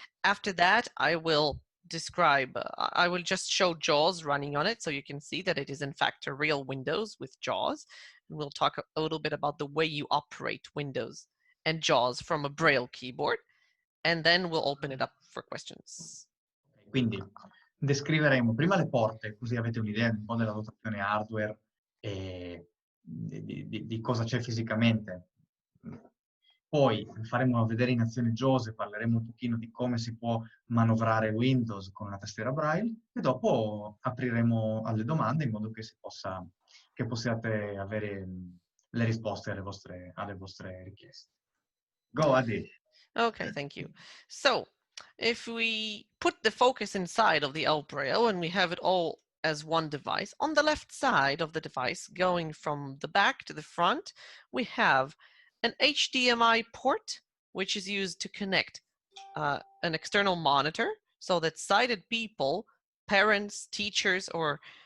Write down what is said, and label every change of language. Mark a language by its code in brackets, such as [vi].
[en] After that, I will just show JAWS running on it so you can see that it is in fact a real Windows with JAWS. And we'll talk a little bit about the way you operate Windows and JAWS from a Braille keyboard. And then we'll open it up for questions. [it] Quindi descriveremo prima le porte, così avete un'idea un po' della dotazione hardware e di cosa c'è fisicamente. Poi faremo vedere in azione JAWS e parleremo un pochino di come si può manovrare Windows con una tastiera Braille e dopo apriremo alle domande in modo che possiate avere le risposte alle vostre richieste. [en] Go, Adi. Okay, thank you. So if we put the focus inside of the ElBraille and we have it all as one device, on the left side of the device, going from the back to the front, we have an HDMI port, which is used to connect an external monitor so that sighted people, parents, teachers, or